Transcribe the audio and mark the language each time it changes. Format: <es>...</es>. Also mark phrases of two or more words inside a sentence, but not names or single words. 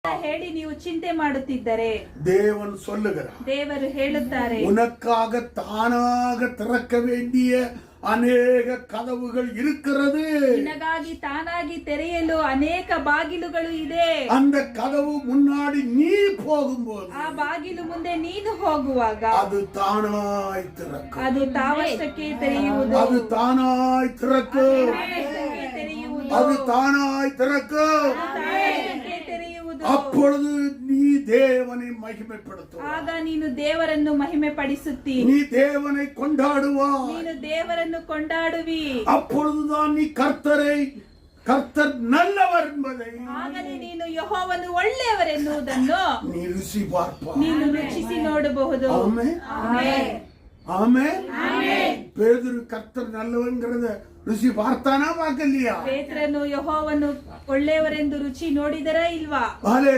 <kn>ಹೇಳಿ ನೀವು ಚಿಂತೆ ಮಾಡುತ್ತಿದ್ದರೆ</kn> <ta>தேவன் சொல்லுகிறார்,</ta> <kn>ದೇವರು ಹೇಳುತ್ತಾರೆ,</kn> <ta>உனக்காக தானாக திறக்க வேண்டிய</ta> <kn>ಅನೇಕ ಕದವುಗಳು</kn> <ta>இருக்கிறது.</ta> <kn>ನಿನಗಾಗಿ ತಾನಾಗಿ ತೆರೆಯಲು ಅನೇಕ ಬಾಗಿಲುಗಳು ಇದೆ.</kn> <ta>அந்த கதவு முன்னாடி நீ போகும்போது</ta> <kn>ಆ ಬಾಗಿಲು ಮುಂದೆ ನೀನು ಹೋಗುವಾಗ</kn> <ta>அது தானாய் திறக்கும்.</ta> <kn>ಅದು ತಾವಷ್ಟಕ್ಕೆ ತೆರೆಯುವುದು.</kn> <ta>அது தானாய் திறக்கும்.</ta> <kn>ತಾವಷ್ಟಕ್ಕೆ ತೆರೆಯುವುದು.</kn> <ta>அது தானாய் திறக்கும்.</ta> <kn>ತಾವಷ್ಟಕ್ಕೆ ತೆರೆಯುವುದು.</kn> <ta>அப்பொழுது நீ தேவனை மகிமைப்படுத்துவாய்.</ta> <kn>ಆಗ ನೀನು ದೇವರನ್ನು ಮಹಿಮೆ ಪಡಿಸುತ್ತಿ.</kn> <ta>நீ தேவனை கொண்டாடுவாய்.</ta> <kn>ನೀನು ದೇವರನ್ನು ಕೊಂಡಾಡುವಿ.</kn> <ta>அப்பொழுதுதான் நீ கர்த்தர் நல்லவர் என்பதை</ta> <kn>ಆಗಲೇ ನೀನು ಯೆಹೋವನು ಒಳ್ಳೆಯವರೆನ್ನುವುದನ್ನು</kn> <ta>நீ ருசி பார்ப்பாய்.</ta> <kn>ನೀನು ರುಚಿಸಿ ನೋಡಬಹುದು.</kn> <ta>ஆமென்.</ta> <kn>ಆಮೆನ್.</kn> <ta>ஆமென்.</ta> <kn>ಆಮೆನ್.</kn> <ta>பேதுரு கர்த்தர் நல்லவன்கிறத ருசி பார்த்தானா பார்க்கலையா?</ta> <kn>ಪೇತ್ರನು ಯೆಹೋವನು ಒಳ್ಳೆಯವರೆಂದು ರುಚಿ ನೋಡಿದರಾ ಇಲ್ವಾ?</kn>